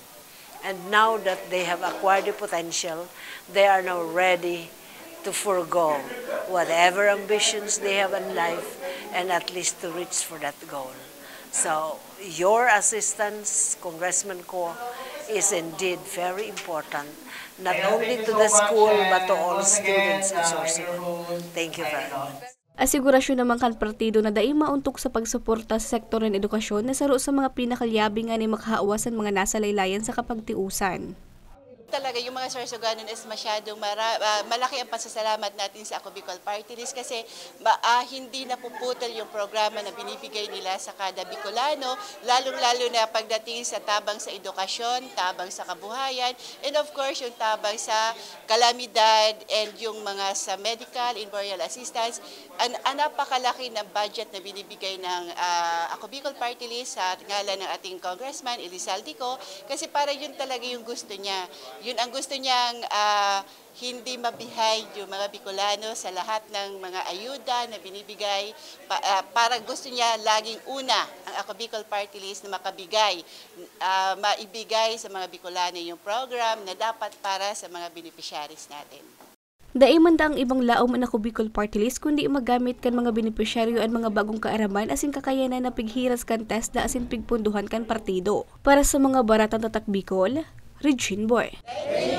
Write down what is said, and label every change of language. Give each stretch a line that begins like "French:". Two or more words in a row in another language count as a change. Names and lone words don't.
English: And now that they have acquired the potential, they are now ready to forego whatever ambitions they have in life and at least to reach for that goal. So your assistance, Congressman Ko, is indeed very important, not only to the school but to all students in Sorsogon. Thank you very much.
Bikol: Asigurasyon naman kan partido na dai mauntok sa pagsuporta sa sektor ng edukasyon na saro sa mga pinakalyabingan ni makahaawasan mga nasa laylayan sa kapagtiusan.
Filipino: Talaga yung mga Sorsoganon is masyadong malaki ang pasasalamat natin sa Ako Bicol Party List kasi hindi napuputol yung programa na binibigay nila sa kada Bicolano, lalong-lalo na pagdating sa tabang sa edukasyon, tabang sa kabuhayan,
English: and of course
Filipino: yung tabang sa kalamidad and yung mga sa
English: medical and burial assistance.
Filipino: Napakalaki ng budget na binibigay ng Ako Bicol Party List sa ngalan ng ating Congressman Elizalde Ko kasi para yun talaga yung gusto niya. Yun ang gusto niyang hindi mabihay yung mga Bicolano sa lahat ng mga ayuda na binibigay. Para gusto niya laging una ang Ako Bicol Party List na maibigay sa mga Bicolano yung program na dapat para sa mga beneficiaries natin.
Bikol: Dai man ang ibang laom ang Ako Bicol Party List kundi magamit kan mga benepisyaryo at mga bagong kaaraman asin kakayanan na pighiras kan TESDA asin pigpunduhan kan partido. Para sa mga baratang tatak Bicol, Regine Boy.